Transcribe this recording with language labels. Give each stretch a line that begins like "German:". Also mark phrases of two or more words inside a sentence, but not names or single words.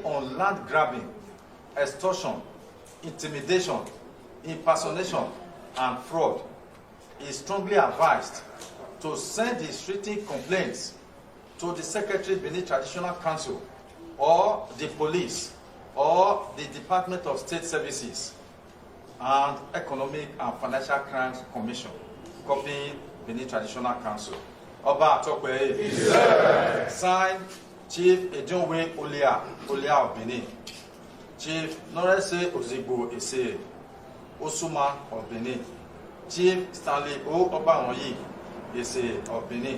English: on land grabbing, extortion, intimidation, impersonation, and fraud, is strongly advised to send his written complaints to the Secretary Benin Traditional Council or the police or the Department of State Services and Economic and Financial Crimes Commission, copying Benin Traditional Council. Oba Atokwe. Signed, Chief Ejonwe Olia of Benin. Chief Norese Ozigbo Ese Osuma of Benin. Chief Stanley O. Obaonyi Ese of Benin.